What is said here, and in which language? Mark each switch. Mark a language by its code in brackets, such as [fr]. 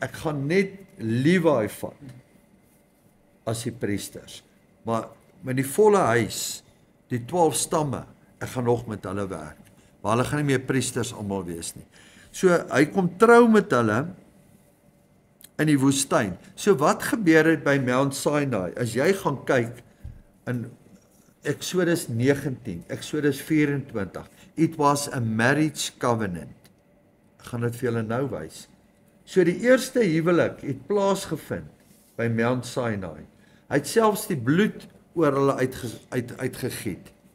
[af] Ek gaan net Levi vat as die priesters. Maar met die volle huis, die 12 stamme, ek gaan nog met hulle werk. Maar hulle gaan nie meer priesters almal wees nie. So hy kom trou met hulle in die woestyn. So wat gebeur het by Mount Sinai? As jy gaan kyk in Exodus 19, Exodus 24, [en] it was a marriage covenant. [af] Ek gaan dit vir julle nou wys. So die eerste huwelik het plaasgevind by Mount Sinai. Hy het selfs die bloed oor hulle uitgegiet.